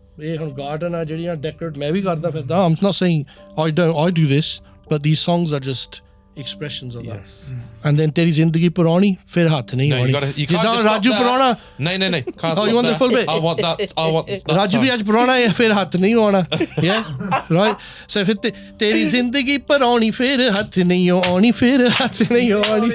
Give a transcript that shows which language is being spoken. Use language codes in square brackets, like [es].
[pa] ਇਹ ਹੁਣ garden ਆ ਜਿਹੜੀਆਂ decorate ਮੈਂ ਵੀ ਕਰਦਾ ਫਿਰਦਾ. [en] I'm not saying I do this, but these songs are just expressions of that. And then [pa] ਤੇਰੀ ਜ਼ਿੰਦਗੀ ਪੁਰਾਣੀ ਫਿਰ ਹੱਥ ਨਹੀਂ ਆਉਣੀ. [en] You can't just [pa] ਰਾਜੂ ਪੁਰਾਣਾ. [en] No. Can't stop you want the full bit? I want that [pa] Raju ਵੀ ਅੱਜ ਪੁਰਾਣਾ ਹੈ ਫਿਰ ਹੱਥ ਨਹੀਂ ਆਉਣਾ. [en] Yeah, right. [pa] So ਫਿਰ ਤੇਰੀ ਜ਼ਿੰਦਗੀ ਪੁਰਾਣੀ ਫਿਰ ਹੱਥ ਨਹੀਂ ਆਉਣੀ ਫਿਰ ਹੱਥ ਨਹੀਂ ਆਉਣੀ.